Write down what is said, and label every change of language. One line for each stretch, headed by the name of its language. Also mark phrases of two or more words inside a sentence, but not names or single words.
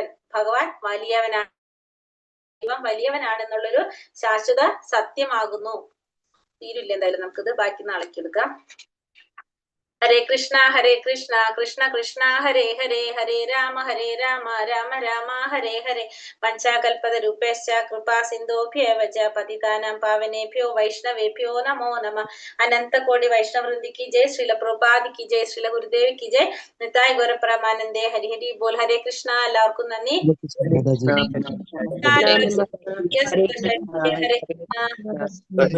Malayalam: ഭഗവാൻ വലിയവനാണ്, ദൈവം വലിയവനാണെന്നുള്ളൊരു ശാശ്വത സത്യമാകുന്നു. തീരില്ല എന്തായാലും നമുക്കിത് ബാക്കി നാളേക്ക് എടുക്കാം.
Sanskrit: ഹരേ കൃഷ്ണ കൃഷ്ണ കൃഷ്ണ ഹരേ ഹരേ, ഹരേ രാമ രാമ രാമ ഹരേ ഹരേ. പഞ്ചാകൽപതരൂപേശ്ച കൃപാ സിന്ധോഭ്യേവ ച പതിതാനാം പാവനേഭ്യോ വൈഷ്ണവേഭ്യോ നമോ നമഃ.
Hindi: अनन्तकोटि वैष्णववृन्दि की जय, श्रील प्रभुपाद की जय, श्रील गुरुदेव की जय, निताई गौरप्रमानन्दे हरि हरि बोल.
Sanskrit: ഹരേ കൃഷ്ണ.
Malayalam: എല്ലാവർക്കും നന്ദി. മാതാജി.
Sanskrit: ഹരേ കൃഷ്ണ.